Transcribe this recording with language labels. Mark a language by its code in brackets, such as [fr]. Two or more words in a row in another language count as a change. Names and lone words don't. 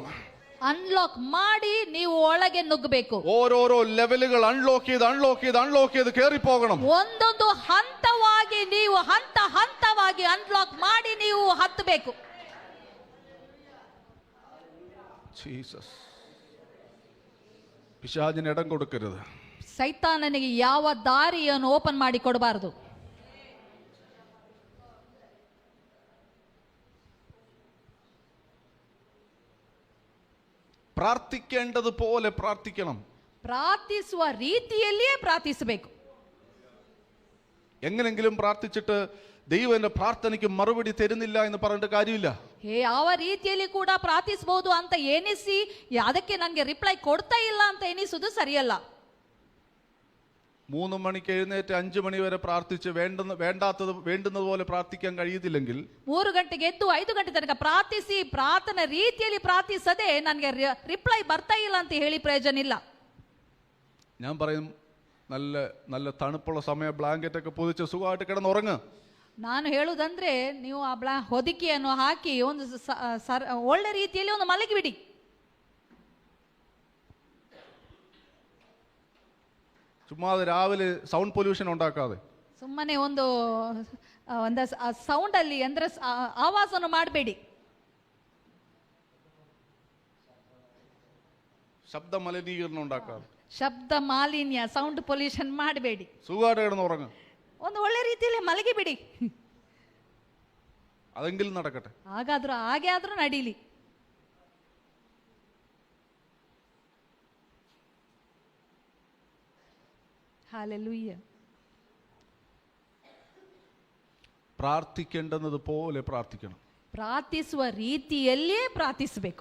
[kn] ಅನ್ಲಾಕ್ ಮಾಡಿ ನೀವು ಒಳಗೆ ನುಗ್ಗಬೇಕು. [ml] ഓരോരോ ലെവലുകൾ അൺലോക്ക് ചെയ്ത് കയറി പോകണം. [kn] ಒಂದೊಂದು ಹಂತವಾಗಿ ನೀವು ಹಂತವಾಗಿ ಅನ್ಲಾಕ್ ಮಾಡಿ ನೀವು ಹತ್ತಬೇಕು. [ml] ജീസസ്. പിശാചിന് ഇടം കൊടുക്കരുത്. [kn] ಸೈತಾನನಿಗೆ ಯಾವ ದಾರಿಯನ್ನು ಓಪನ್ ಮಾಡಿ ಕೊಡಬಾರದು. [ml] പ്രാർത്ഥിക്കേണ്ടതുപോലെ പ്രാർത്ഥിക്കണം. [kn] ಪ್ರಾರ್ಥಿಸುವ ರೀತಿಯಲ್ಲಿಯೇ ಪ್ರಾರ್ಥಿಸಬೇಕು. [ml] എങ്ങനെങ്കിലും പ്രാർത്ഥിച്ചിട്ട് ദൈവം എന്റെ പ്രാർത്ഥനയ്ക്ക് മറുപടി തരുന്നില്ല എന്ന് പറഞ്ഞിട്ട് കാര്യമില്ല. [kn] ಯಾವ ರೀತಿಯಲ್ಲಿ ಕೂಡ ಪ್ರಾರ್ಥಿಸಬಹುದು ಅಂತ ಎನಿಸಿ ಅದಕ್ಕೆ ನನಗೆ ರಿಪ್ಲೈ ಕೊಡ್ತಾ ಇಲ್ಲ ಅಂತ ಎನಿಸುವುದು ಸರಿಯಲ್ಲ. [ml] 3 മണിക്ക് എഴുന്നേറ്റ് 5 മണി വരെ പ്രാർത്ഥിച്ച് വേണ്ടുന്നത് പോലെ പ്രാർത്ഥിക്കാൻ കഴിയത്തില്ലെങ്കിൽ [kn] 3 ಗಂಟೆಗೆ ಎದ್ದು 5 ಗಂಟೆ ತನಕ ಪ್ರಾರ್ಥಿಸಿ ಪ್ರಾರ್ಥನೆ ರೀತಿಯಲ್ಲಿ ಪ್ರಾರ್ಥಿಸದೆ ನನಗೆ ರಿಪ್ಲೈ ಬರ್ತಾ ಇಲ್ಲ ಅಂತ ಹೇಳಿ ಪ್ರಯೋಜನ ಇಲ್ಲ. [ml] ഞാൻ പറയും നല്ല നല്ല തണുപ്പുള്ള സമയം ബ്ലാങ്കറ്റ് ഒക്കെ പൊതിച്ച് സുഖമായിട്ട് കിടന്നുറങ്ങ്. [kn] ನಾನು ಹೇಳುವುದಂದ್ರೆ ನೀವು ಆ ಹೊದಿಕೆಯನ್ನು ಹಾಕಿ ಒಂದು ಒಳ್ಳೆ ರೀತಿಯಲ್ಲಿ ಒಂದು ಮಲಗಿಬಿಡಿ. [ml] ചുമ്മാ രാവിലെ [en] sound pollution [ml] ഉണ്ടാക്കാതെ [kn] ಸುಮ್ಮನೆ ಒಂದು ಸೌಂಡ್ ಅಲ್ಲಿ ಅಂದ್ರೆ ಆವಾಜನ್ನು ಮಾಡಬೇಡಿ. [ml] ശബ്ദ മലിനീകരണം ഉണ്ടാക്കാതെ [kn] ಶಬ್ದ ಮಾಲಿನ್ಯ [en] sound pollution [kn] ಮಾಡಬೇಡಿ. [ml] സുഖമായിട്ട് കിടന്നുറങ്ങ്. [kn] ಒಂದು ಒಳ್ಳೆ ರೀತಿಯಲ್ಲಿ ಮಲಗಿಬಿಡಿ. [ml] അതെങ്കിലും നടക്കട്ടെ. [kn] ಹಾಗೆ ಆದ್ರೂ ನಡೀಲಿ. [ml] ഹല്ലേലൂയ. പ്രാർത്ഥിക്കേണ്ടത് പോലെ പ്രാർത്ഥിക്കണം. [kn] ಪ್ರಾರ್ಥಿಸುವ ರೀತಿಯಲ್ಲಿಯೇ ಪ್ರಾರ್ಥಿಸಬೇಕು.